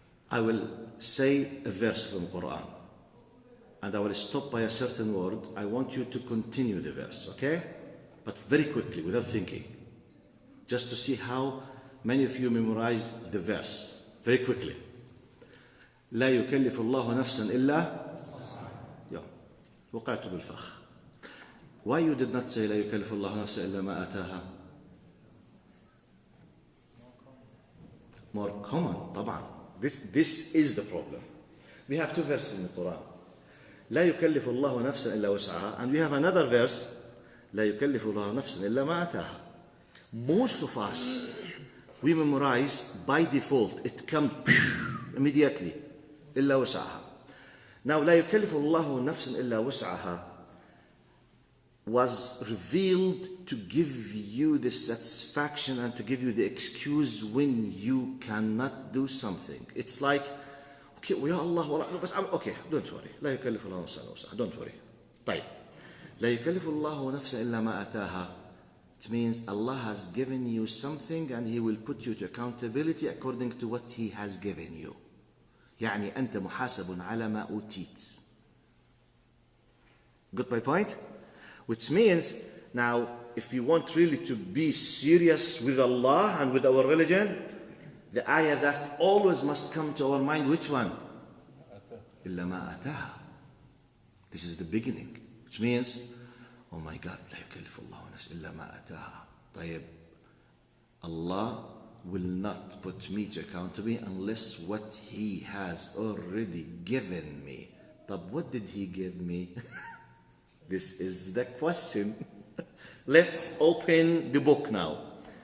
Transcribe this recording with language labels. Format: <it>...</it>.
<en>I will say a verse from the Quran. And I will stop by a certain word. I want you to continue the verse, okay? But very quickly, without thinking. Just to see how many of you memorize the verse. Very quickly.</en> <ar>لا يكلف الله نفسا إلا وقعت بالفخ.</ar> <en>Why you did not say</en> <ar>لا يكلف الله نفسا إلا ما آتاها?</ar> <en>More common,</en> <ar>طبعا.</ar> <en>This is the problem. We have two verses in the Quran.</en> <ar>لا يكلف الله نفسا إلا وسعها,</ar> <en>and we have another verse.</en> <ar>لا يكلف الله نفسا إلا ما آتاها.</ar> <en>Most of us, we memorize by default. It comes immediately.</en> <ar>إلا وسعها.</ar> <en>Now,</en> <ar>لا يكلف الله نفسا إلا وسعها</ar> <en>was revealed to give you the satisfaction and to give you the excuse when you cannot do something. It's like, okay,</en> <ar>يا الله,</ar> <en>okay, don't worry.</en> <ar>لا يكلف الله نفسا إلا وسعها.</ar> <en>Don't worry.</en> <ar>طيب. لا يكلف الله نفسا إلا ما آتاها.</ar> <en>It means Allah has given you something and He will put you to accountability according to what He has given you.</en> <ar>يعني أنت محاسب على ما أوتيت.</ar> <en>Got my point? Which means, now, if you want really to be serious with Allah and with our religion, the ayah that always must come to our mind, which one?</en> <ar>إلا ما آتاها.</ar> <en>This is the beginning. Which means, oh my God,</en> <ar>لا يكلف الله نفسا إلا ما آتاها. طيب,</ar> <en>Allah will not put me to accountability unless what He has already given me. But what did He give me? This is the question. Let's open the book now.</en>